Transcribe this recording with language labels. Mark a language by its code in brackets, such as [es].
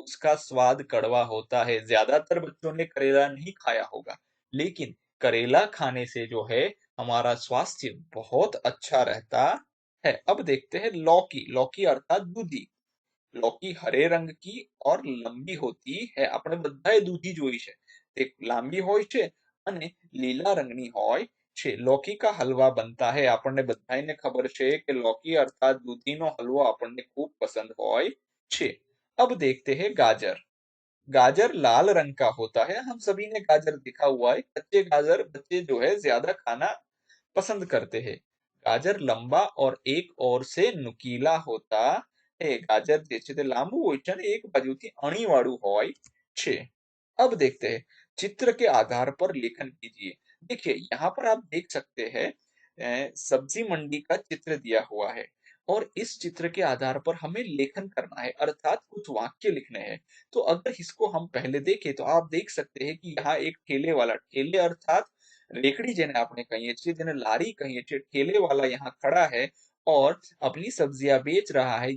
[hi] उसका स्वाद कड़वा होता है। ज्यादातर बच्चों ने करेला नहीं खाया होगा, लेकिन करेला खाने से जो है हमारा स्वास्थ्य बहुत अच्छा रहता है। अब देखते हैं लौकी। लौकी अर्थात दूधी। लौकी हरे रंग की और लंबी होती है। [gu] આપણે બધાએ દૂધી જોઈ છે, તે લાંબી હોય છે અને લીલા રંગની હોય છે। [hi] लौकी का हलवा बनता है। [gu] આપણને બધાને ખબર છે કે लौकी अर्थात દૂધીનો હલવો આપણને ખૂબ પસંદ હોય છે। [hi] अब देखते हैं गाजर। गाजर लाल रंग का होता है। हम सभी ने गाजर देखा हुआ है। कच्चे गाजर बच्चे जो है ज्यादा खाना पसंद करते हैं। गाजर लंबा और एक ओर से नुकीला होता है। [gu] गाजर જે છે તે લાંબુ હોય છે અને એક બાજુથી અણીવાળું હોય છે। [hi] अब देखते हैं चित्र के आधार पर लेखन कीजिए। देखिए यहाँ पर आप देख सकते हैं सब्जी मंडी का चित्र दिया हुआ है और इस चित्र के आधार पर हमें लेखन करना है, अर्थात कुछ वाक्य लिखने हैं। तो अगर इसको हम पहले देखें तो आप देख सकते हैं कि यहाँ एक ठेले वाला, ठेले अर्थात रेकड़ी [gu] જેને આપણે કહીએ છીએ, [hi] જેને લારી કહીએ છીએ, ठेले वाला यहाँ खड़ा है और अपनी सब्जियां बेच रहा है।